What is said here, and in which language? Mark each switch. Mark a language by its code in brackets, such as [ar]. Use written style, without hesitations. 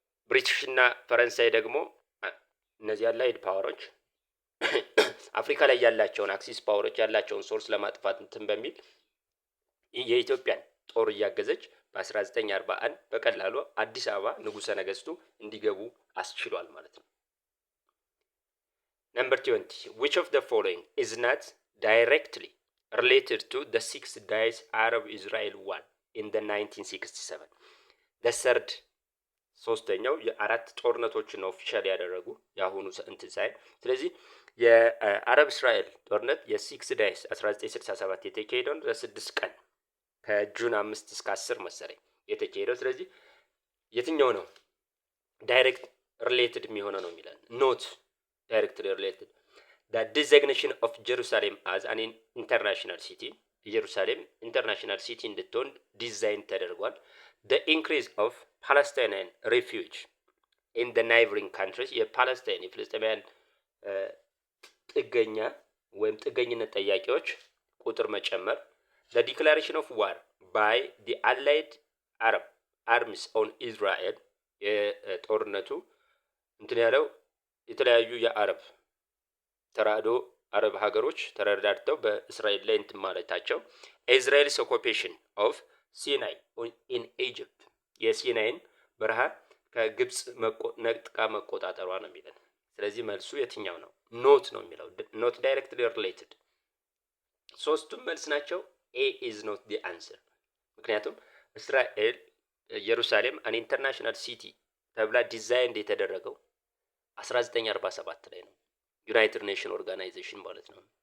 [am] ብሪቲሽ እና ፈረንሳይ ደግሞ እነዚህ አላይድ ፓወሮች አፍሪካ ላይ ያላቸውን አክሲስ ፓወሮች ያላቸውን ሶርስ ለማጥፋት እንትን በሚል የኢትዮጵያን ጦር እያገዘች በ1941 በቀላሉ አዲስ አበባ ንጉሠ ነገስቱ እንዲገቡ አስችሏል ማለት ነው። [en] Number 20. Which of the following is not directly related to the Six Days Arab-Israel War in the 1967? The third [am] ሶስተኛው የአራት ጦርነቶችን ኦፊሻል ያደረጉ ያሁኑ እንትን ሳይሆን ስለዚህ የአረብ እስራኤል ጦርነት የሲክስ ዳይስ 1967 የተካሄደው ለ6 ቀን ከጁን 5 እስከ 10 መሰለኝ የተካሄደው። ስለዚህ የትኛው ነው ዳይሬክት ሪሌትድ የሚሆነው ነው የሚለን [en] ኖት directly related. The designation of Jerusalem as an international city, Jerusalem international city [am] እንድትሆን ዲዛይን ተደርጓል። [en] The increase of Palestinian refuge in the neighboring countries, [am] የፓለስታይን የፍልስጤማውያን ጥገኛ ወይም ጥገኝነት ጠያቂዎች ቁጥር መጨመር። [en] The declaration of war by the allied Arab armies on Israel, [am] የጦርነቱ እንትን ያለው የተለያዩ የአረብ ተራድኦ አረብ ሀገሮች ተረዳድተው በእስራኤል ላይ እንትን ማለታቸው። [en] Israel's occupation of Sinai in Egypt, [am] የሲናይን በረሃ ከግብጽ ነጥቃ መቆጣጠሯ ነው የሚለን። ስለዚህ መልሱ የትኛው ነው? ኖት ነው የሚለው [en] ኖት ዳይሬክትሊ ሪሌትድ። [am] ሶስቱም መልስ ናቸው። [en] A is not the answer። [am] ምክንያቱም እስራኤል ኢየሩሳሌም አን ኢንተርናሽናል ሲቲ ተብላ ዲዛይን የተደረገው 1947 ላይ ነው። ዩናይትድ ኔሽን ኦርጋናይዜሽን ማለት ነው።